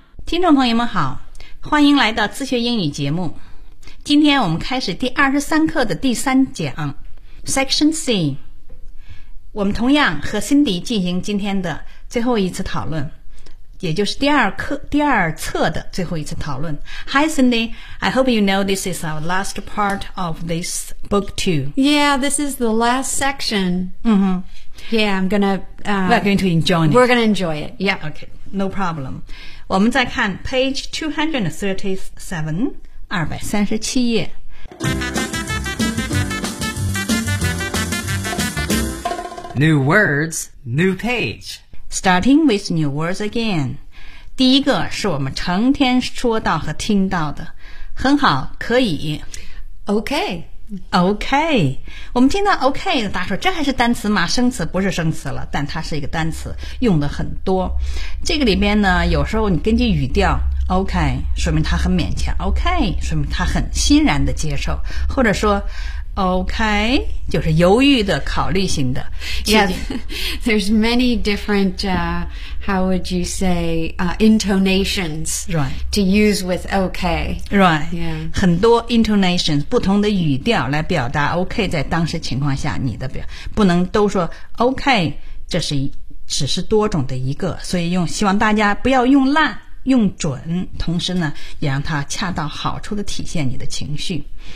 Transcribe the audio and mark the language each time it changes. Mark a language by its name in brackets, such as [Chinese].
[Chinese] 听众朋友们好，欢迎来到自学英语节目。今天我们开始第23课的第三讲 Section C。我们同样和辛迪进行今天的最后一次讨论，也就是第二册的最后一次讨论。 [English] Hi Cindy, I hope you know this is our last part of this book two. Yeah, this is the last section. Mm-hmm. Yeah, I'm gonna... We're going to enjoy it. We're gonna enjoy it, yeah. Okay, no problem. [Chinese] 我们再看 [English] page 237, [Chinese] 237页。 [English] New words, new page. Starting with new words again. [Chinese] 第一个是我们成天说到和听到的。很好，可以。 [English] Okay. [Chinese] Okay. 我们听到 okay, 大家说这还是单词吗？生词不是生词了，但它是一个单词，用的很多。这个里边呢，有时候你根据语调 okay, 说明它很勉强 okay, 说明它很欣然的接受。或者说OK, 就是犹豫的考虑型的。 [English] Yes, there's many different, how would you say, intonations、 right. to use with OK. Right,、 yeah. [Chinese] 很多 intonations, 不同的语调来表达 OK 在当时情况下你的表不能都说 OK, 这是只是多种的一个，所以用希望大家不要用烂用准，同时呢也让它恰到好处的体现你的情绪。